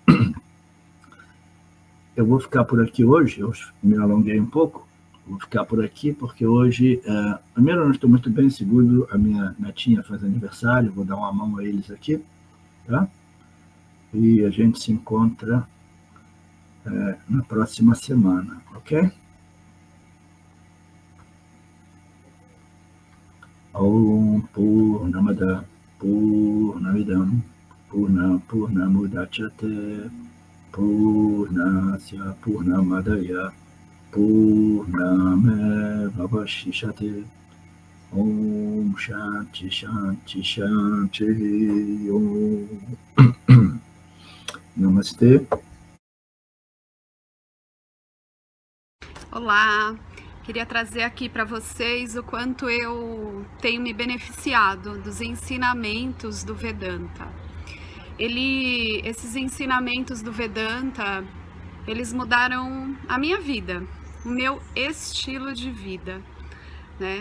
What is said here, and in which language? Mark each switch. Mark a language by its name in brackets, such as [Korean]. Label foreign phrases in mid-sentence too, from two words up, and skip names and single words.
[Portuguese] Eu vou ficar por aqui hoje, eu me alonguei um pouco, vou ficar por aqui porque hoje, primeiro eu não estou muito bem, segundo a minha netinha faz aniversário, vou dar uma mão a eles aqui, tá? E a gente se encontra na próxima semana, ok? [Sanskrit] Om Purnamada Purnamidam Purnamudachyate Purnasya Purnamadaya Purnameva Vashishyate Om Shanti Shanti Shanti Om Namastê. [Portuguese] Olá, Queria trazer aqui para vocês o quanto eu tenho me beneficiado dos ensinamentos do Vedanta. Esses ensinamentos do Vedanta, eles mudaram a minha vida, o meu estilo de vida, né?